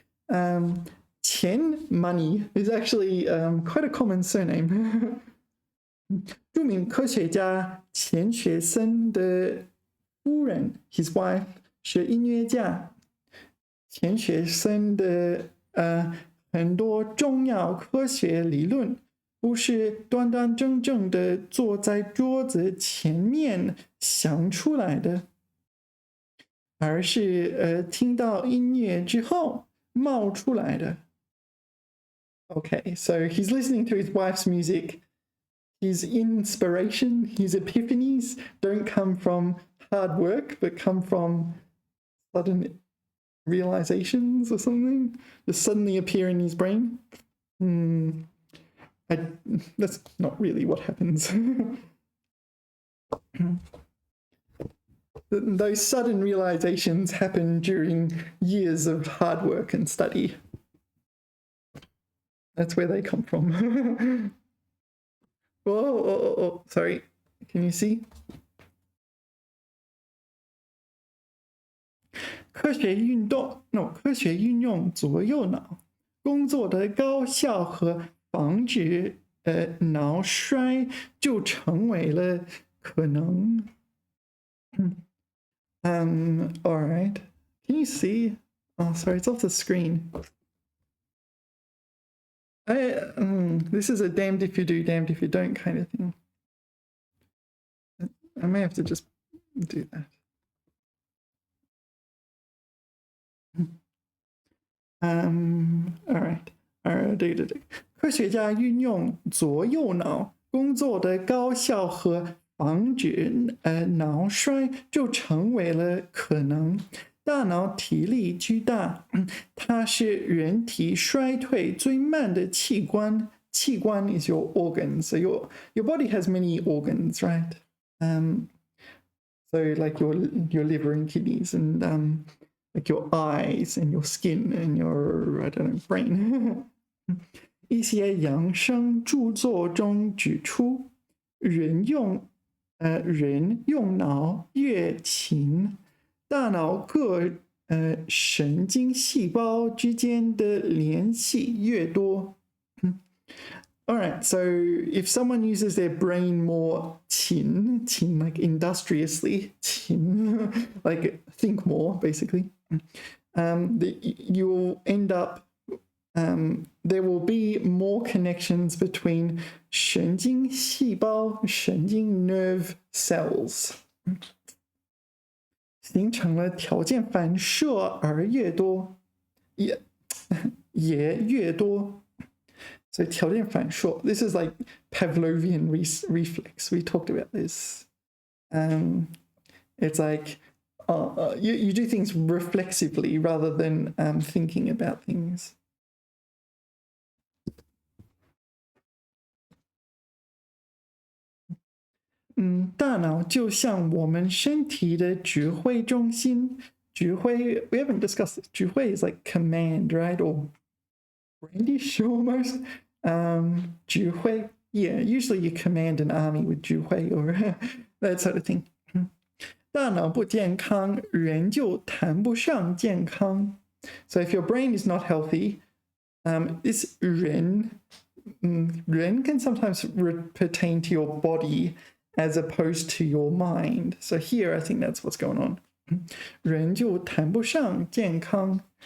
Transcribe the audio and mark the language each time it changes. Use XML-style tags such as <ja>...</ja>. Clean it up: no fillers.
<en>Qian, money, is actually quite a common surname.</en> <zh>著名科学家钱学森的夫人</zh> <en>his wife,</en> <zh>是音乐家。钱学森的很多重要科学理论不是端端正正的坐在桌子前面想出来的，而是听到音乐之后冒出来的。</zh> <en>Okay, so he's listening to his wife's music. His inspiration, his epiphanies don't come from hard work, but come from sudden realizations or something. Just suddenly appear in his brain. That's not really what happens. Those sudden realizations happen during years of hard work and study. That's where they come from. Oh, sorry. Can you see?</en> <zh>科学运用左右脑工作的高效和防止脑衰就成为了可能。</zh> <en>All right. Can you see? Oh, sorry, it's off the screen. This is a damned if you do, damned if you don't kind of thing. I may have to just do that. All right.</en> <zh>对。科学家运用左右脑工作的高效和防止脑衰就成为了可能。大脑体力巨大，它是人体衰退最慢的器官。</zh> <en>器官 is your organ, so your body has many organs, right? So like your liver and kidneys, and like your eyes and your skin and your I don't know brain.</en> <zh>一些养生著作中指出，人用脑越勤，大脑各神经细胞之间的联系越多。</zh> <en>All right, so if someone uses their brain more qin like industriously, qin, like think more, basically, you'll end up, there will be more connections between 神经细胞, 神经 nerve cells.</en> <zh>形成了条件反射而越多，也越多。</zh> <en>So 条件反射, this is like Pavlovian reflex. We talked about this. It's like you do things reflexively rather than thinking about things.</en> <zh>大脑就像我们身体的指挥中心。</zh> <en>指挥 we haven't discussed this. 指挥 is like command, right? Or brandish almost. 指挥 yeah, usually you command an army with 指挥 or that sort of thing.</en> <zh>大脑不健康，人就谈不上健康。</zh> <en>So if your brain is not healthy, this 人 can sometimes pertain to your body as opposed to your mind. So here, I think that's what's going on.</en> <zh>人就谈不上健康。</zh>